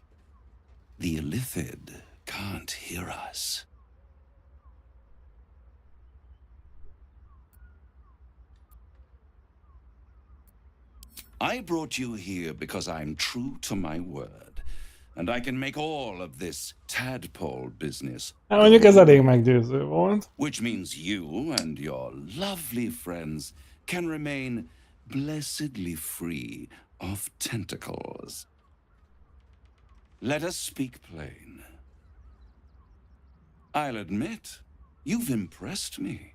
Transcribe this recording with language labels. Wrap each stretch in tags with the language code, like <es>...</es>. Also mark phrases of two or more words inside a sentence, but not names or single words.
<en>The Illithid can't hear us. I brought you here because I'm true to my word, and I can make all of this tadpole business.</en> <hu>Mondjuk ez elég meggyőző volt.</hu> <en>Which means you and your lovely friends can remain blessedly free of tentacles. Let us speak plain. I'll admit, you've impressed me.</en>